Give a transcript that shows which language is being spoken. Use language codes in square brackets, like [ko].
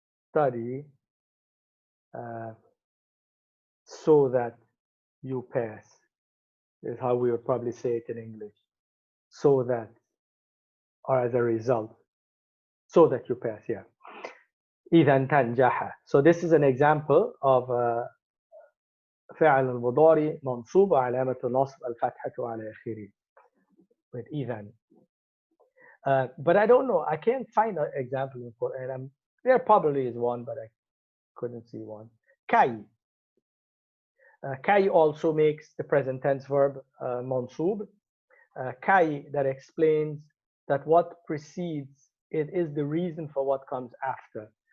[en] Study so that you pass, is how we would probably say it in English. So that, or as a result, so that you pass, yeah. [ar] إذا تنجح. [en] So this is an example of [ar] فعل المضارع منصوب وعلامة النصب الفتحة على آخره with إذا. [en] But I don't know, I can't find an example in Quran. There probably is one, but I couldn't see one. Kai. Kai also makes the present tense verb mansub. Kai that explains that what precedes it is the reason for what comes after.